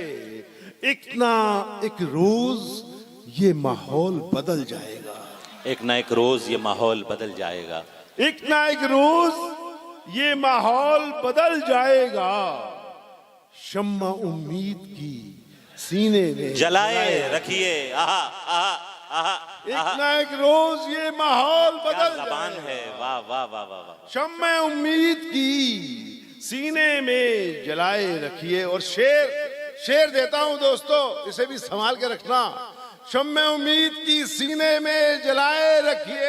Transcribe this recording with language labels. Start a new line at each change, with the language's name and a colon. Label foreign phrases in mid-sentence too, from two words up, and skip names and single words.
Hindi: एक ना एक रोज ये माहौल बदल जाएगा। एक ना एक रोज ये माहौल बदल जाएगा। एक ना एक रोज ये माहौल बदल जाएगा। शम्मा उम्मीद की सीने में जलाए रखिए। आहा आहा आहा। एक ना एक रोज ये माहौल क्या बदल जबान जाएगा। है। वाह वाह वाह वाह वाह। शम्मा उम्मीद की सीने में जलाए रखिए। और शेर देता हूं दोस्तों, इसे भी संभाल के रखना। शम्मा उम्मीद की सीने में जलाए रखिए।